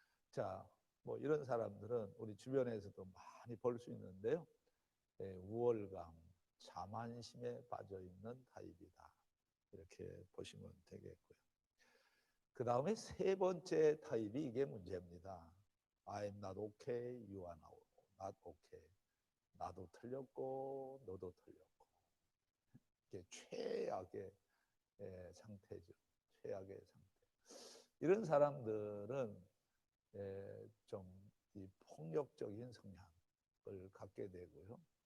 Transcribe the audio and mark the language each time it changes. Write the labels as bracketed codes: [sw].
[ko] 자, 뭐 이런 사람들은 우리 주변에서도 많이 볼 수 있는데요. 우월감, 자만심에 빠져 있는 타입이다. 이렇게 보시면 되겠고요. 그 다음에 세 번째 타입이 이게 문제입니다. [en] I am not okay, you are not okay. [ko] 나도 틀렸고 너도 틀렸고. 이게 최악의 상태죠. 최악의 상태. 이런 사람들은 좀 이 폭력적인 성향을 갖게 되고요.